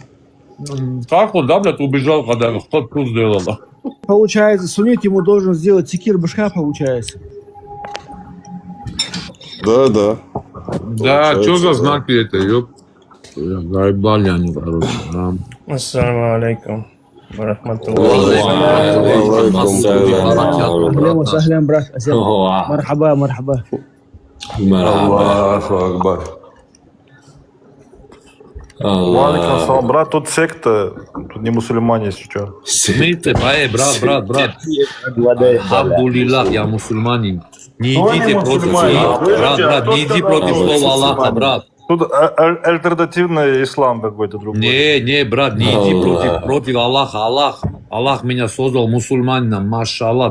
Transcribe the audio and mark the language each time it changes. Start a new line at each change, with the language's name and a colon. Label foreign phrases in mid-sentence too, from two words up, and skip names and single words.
Russian: Как он, да, блядь, убежал, когда кто-то сделал, да? Получается, суннит ему должен сделать секир башка, получается. Да. Да, что за знаки это, ёп? Заебали они, короче.
Arabic: السلام عليكم. وعليكم السلام. اهلا وسهلا брат Азер. مرحبا مرحبا. الله أكبر. وعليكم السلام,
Russian: брат, тут секта, тут не мусульмане, если что. Смейте, брат. Алхамдулиллах, я мусульманин. Не идите против слова. Брат, не иди против слова Аллаха, брат. Тут альтернативный ислам какой-то другой. Не, брат, не иди против Аллаха. Аллах меня создал мусульманином, машаллах.